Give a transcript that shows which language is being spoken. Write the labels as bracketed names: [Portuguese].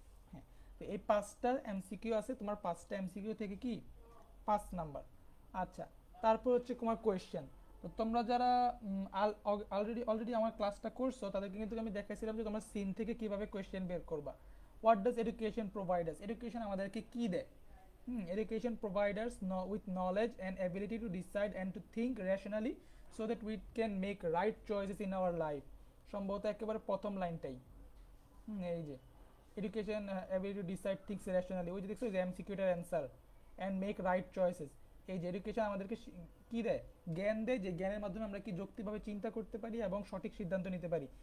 [Bangla] হ্যাঁ, তো এই 5টা এমসিকিউ আছে তোমার, 5টা এমসিকিউ থেকে কি 5 নাম্বার। আচ্ছা তারপর হচ্ছে তোমার কোয়েশ্চেন। তো তোমরা যারা অলরেডি অলরেডি আমার ক্লাসটা করছো তাদেরকে কিন্তু আমি দেখাইছিলাম যে তোমরা সিন থেকে কিভাবে কোয়েশ্চেন বের করবা। [English] what does education providers, [Bangla] education আমাদেরকে কি দেয়, [English] education provides us with knowledge and ability to decide and to think rationally so that we can make right choices in our life। [Bangla] সম্ভবত একেবারে প্রথম লাইনটাই, এই যে education [English] ability to decide things rationally, [Bangla] ওই যে দেখছো যে এমসিকিউটার answer [English] and make right choices। [Bangla] এই যে এডুকেশন আমাদেরকে কি দেয়, জ্ঞান দেয়, যে জ্ঞানের মাধ্যমে আমরা কি যৌক্তিকভাবে চিন্তা করতে পারি এবং সঠিক সিদ্ধান্ত নিতে পারি।